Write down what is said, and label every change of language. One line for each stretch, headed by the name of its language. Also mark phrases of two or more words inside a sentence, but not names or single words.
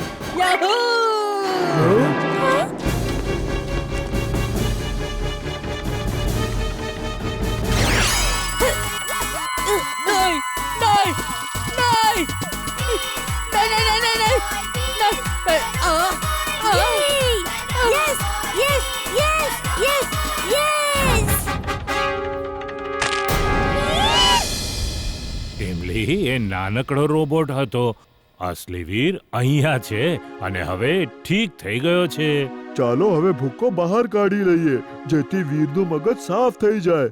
Gujarati: યાહૂ! નહીં, નહીં, નહીં. નહીં, નહીં, નહીં, નહીં, નહીં.
English: Yay! Yes! Yes! Yes! Yes! Yes!
Gujarati: ટીમલી, એ નાનકડો રોબોટ હતો. અસલી વીર અહીંયા છે અને હવે ઠીક થઈ ગયો છે. ચાલો હવે ભૂકો બહાર કાઢી લઈએ, જેથી વીરનું મગજ સાફ થઈ જાય.